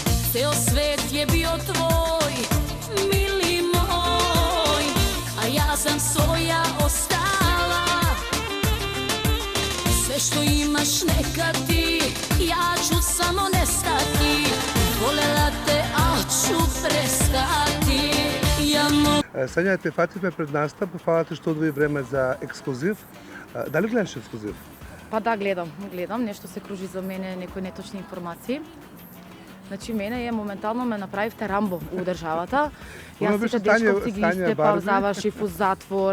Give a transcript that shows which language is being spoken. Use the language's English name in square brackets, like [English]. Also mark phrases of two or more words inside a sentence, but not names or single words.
[Serbian] Ceo svet je bio tvoj, mili moj, a ja sam svoja ostala. Sve što imaš neka ti, ja ću samo nestati. Volela te, a ću prestati. [Macedonian] Санјате Фатиме пред настап, фала ти што одвои време за ексклузив. Дали гледаш ексклузив? Па да, гледам. Нешто се кружи за мене, некои неточни информации. Значи, мене моментално ме направивте Рамбо у државата. Јас сите дечковци ги истепав, завршив у затвор.